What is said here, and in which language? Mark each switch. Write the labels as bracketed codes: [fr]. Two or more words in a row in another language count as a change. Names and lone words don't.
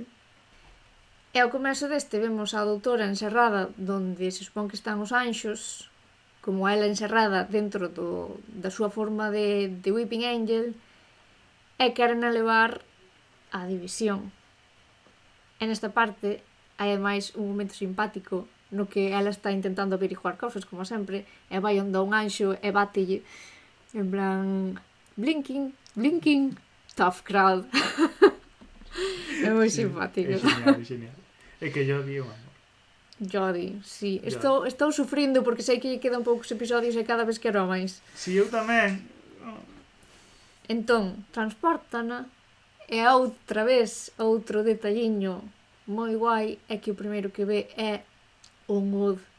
[gl] E ao comezo deste vemos a doutora encerrada donde se supón que están os anxos, como ela encerrada dentro da súa forma de Weeping Angel, e queren a levar a división. En esta parte hai máis un momento simpático no que ela está intentando averiguar cousas, como sempre, e vai onde un anxo e bátelle en plan [en] blinking, blinking, tough crowd. [gl] É moi simpático. É genial, é genial. É que [es] yo di un amor. [gl] Jodie, sí. Estou sufrindo porque sei que lle quedan poucos episodios e cada vez quero máis. Si, eu tamén. Entón, transportana e outra vez outro detalliño moi guai é que o primeiro que ve é un Ud.